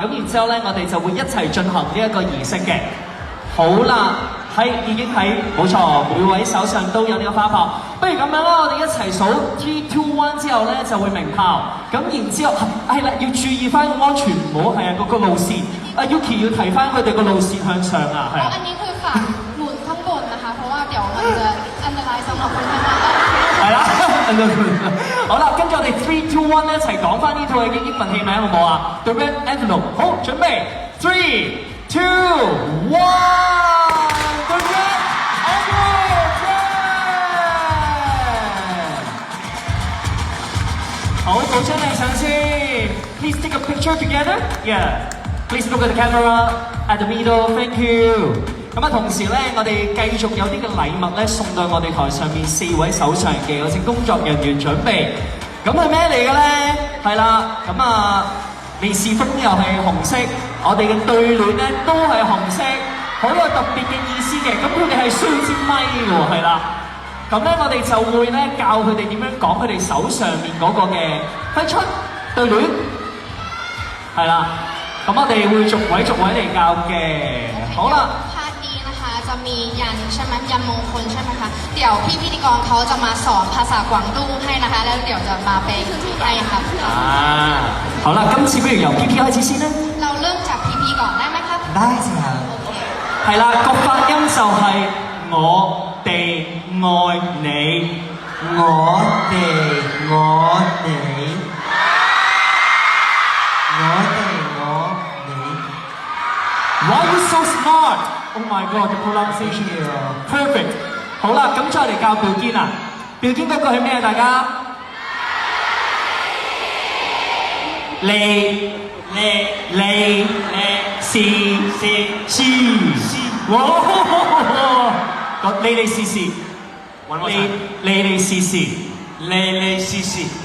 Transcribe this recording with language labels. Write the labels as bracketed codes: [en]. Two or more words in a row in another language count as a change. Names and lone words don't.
[yue] 咁然之後咧，我哋就會一齊進行呢一個儀式嘅。好啦，已經喺冇錯，每位手上都有呢個花炮。不如咁樣啦，我哋一齊數 3, 2, 1之後咧就會鳴炮。咁然之後係啦，要注意翻個安全，唔好係個路線。Yuki 要提翻佢哋個路線向上啊，係啊。 [th] อันนี้คือฝากหมุนข้างบนนะคะเพราะว่าเดี๋ยวมันจะอันตรายสำหรับคนข้างล่าง [yue] 係啦，好啦，跟住我哋3, 2, 1一齊講翻呢套嘅英文戲名好唔好啊 ？The Red Envelope，好，準備3, 2, 1，The Red Envelope。好，報張靚相先。 [en] Please take a picture together. Yeah. Please look at the camera at the middle. Thank you. [yue] 咁啊，同時咧，我哋繼續有啲嘅禮物咧送到我哋台上面4位手上嘅，有請工作人員準備。咁係咩嚟嘅咧？係啦，咁啊，利是封又係紅色，我哋嘅對聯咧都係紅色，好有特別嘅意思嘅。咁佢哋係需要支咪喎，係啦。咁咧，我哋就會咧教佢哋點樣講佢哋手上面嗰個嘅揮春對聯，係啦。咁我哋會逐位嚟教嘅。好啦。 [th] จะมียันใช่ไหมยันมงคลใช่ไหมคะเดี๋ยวพี่พิธีกรเขาจะมาสอนภาษากวางตุ้งให้นะคะแล้วเดี๋ยวจะมาเป็นให้ครับ [yue] 好啦，今次不如由 PP 開始先啦。 [th] เราเริ่มจาก PP ก่อนได้ไหมครับ ได้สิครับ [yue] 係啦，個發音就係我哋愛你，我哋愛你，我哋愛你。 [en] Why you so smart? Oh my god, the pronunciation is perfect. [yue] 好啦，咁再嚟教表堅啊！表堅嗰個係咩啊？大家？利是，哇！利是，利是。